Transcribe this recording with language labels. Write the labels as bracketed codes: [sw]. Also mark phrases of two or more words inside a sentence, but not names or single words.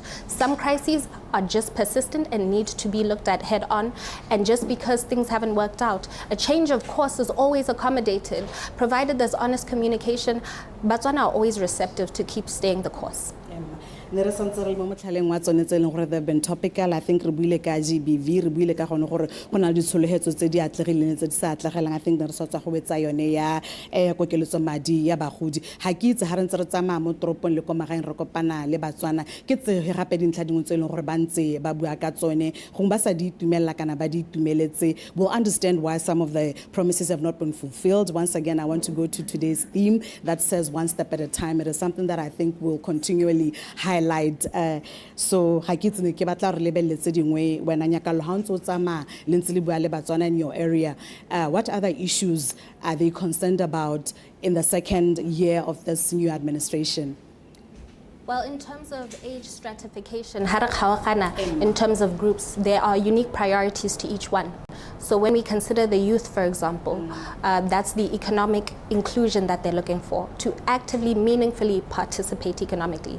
[en] Some crises are just persistent and need to be looked at head on, and just because things haven't worked out, a change of course is always accommodated, provided there's honest communication. Botswana are always receptive to keep staying the course. They've been topical. I think [tn] re buile ka GBV, re buile ka gone gore go na le ditsholegetso tse di atlegileng tse di sa atlegelang. [en] I think [tn] re sotsa go betsa yone ya kokeletso madi ya bagodi. Ha ke itse ha re ntse re tsamaya mo toropong le ko magaeng re kopana le Batswana ke tse gape dintlha dingwe tse leng gore ba ntse ba bua ka tsone gong ba sa di itumela kana ba di itumeletse. [en] We'll understand why some of the promises have not been fulfilled. Once again, I want to go to today's theme that says one step at a time. It is something that I think will continually highlight. [tn] So ha ke tsene ke batla re lebeletse dingwe wena nyakalo ha ntse o tsama le ntse le bua le Batswana [en] in your area, what other issues are they concerned about in the second year of this new administration? Well, in terms of age stratification, in terms of groups, there are unique priorities to each one. So when we consider the youth, for example, that's the economic inclusion that they're looking for, to actively, meaningfully participate economically.